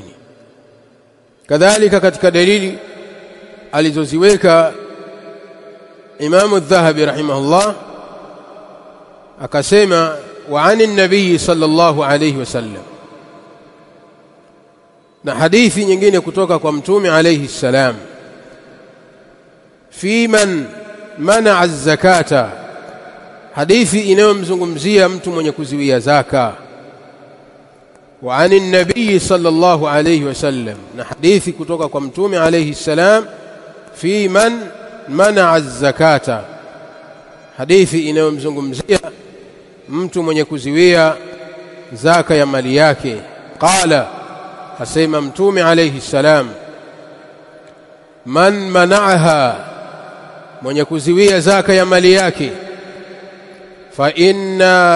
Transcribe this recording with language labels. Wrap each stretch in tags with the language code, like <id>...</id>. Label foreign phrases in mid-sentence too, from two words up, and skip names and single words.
<sw>Kadhalika katika dalili alizoziweka Imam Adh-Dhahabi rahimahullah akasema</sw> <ar>وعن النبي صلى الله عليه وسلم,</ar> <sw>na hadithi nyingine kutoka kwa mtume</sw> <ar>عليه السلام, فيمن منع الزكاة,</ar> <sw>hadithi inayomzungumzia mtu mwenye kuziwia zaka.</sw> <ar>وعن النبي صلى الله عليه وسلم,</ar> <sw>na hadithi kutoka kwa mtume</sw> <ar>عليه السلام, فيمن منع الزكاة,</ar> <sw>hadithi inayomzungumzia mtu mwenye kuziwia zaka ya mali yake. qala asema mtume</sw> <ar>عليه السلام من منعها</ar> <sw>mwenye kuziwia zaka ya mali yake</sw> <ar>فإن</ar>